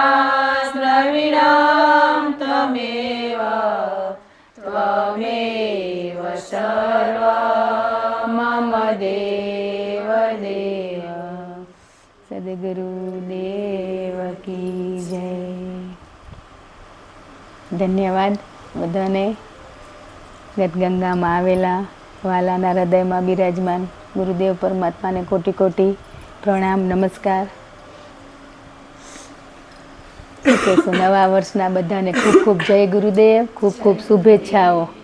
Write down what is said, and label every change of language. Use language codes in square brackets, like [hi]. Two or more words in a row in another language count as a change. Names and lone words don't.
[sa] द्रविणं त्वमेव सर्वं मम देव [hi] सद्गुरुदेव की जय। [gu] ધન્યવાદ બધાને. ગતગંગામાં આવેલા વાલાના હૃદયમાં બિરાજમાન ગુરુદેવ પરમાત્માને કોટી કોટી પ્રણામ નમસ્કાર. શું કહેશું, નવા વર્ષના બધાને ખૂબ ખૂબ જય ગુરુદેવ, ખૂબ ખૂબ શુભેચ્છાઓ.